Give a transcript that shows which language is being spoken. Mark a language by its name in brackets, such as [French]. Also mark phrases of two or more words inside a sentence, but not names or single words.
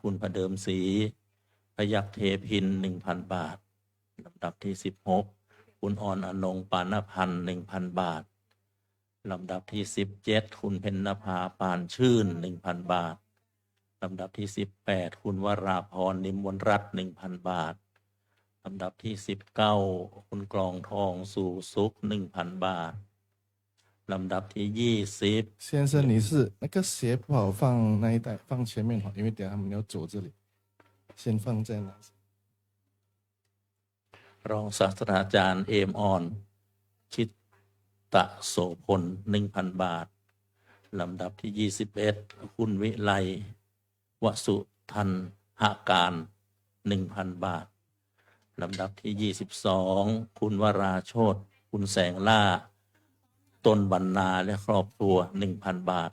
[Thai] คุณประเดิมศรีพยัคฆ์เทพิน 1,000 บาทลำดับที่ 16 คุณอ่อนอนงปานพันธ์ 1,000 บาทลำดับที่ 17 คุณเพ็ญนภาปานชื่น 1,000 บาทลำดับที่ 18 คุณวราพรนิมวลรัตน์ 1,000 บาทลำดับที่ 19 คุณกลองทองสู่สุข 1,000 บาทลำดับที่ 20 [Chinese] 先生，你是那个鞋不好放那一袋，放前面好，因为等下他们要走这里，先放在那。 [Thai] รองศาสตราจารย์เอมออนชิตตะโสพล 1,000 บาทลำดับที่ 21 คุณวิไลวสุทันหการ 1,000 บาทลำดับที่ 22 คุณวราโชติคุณแสงล่าต้นบรรณาและครอบครัว 1,000 บาท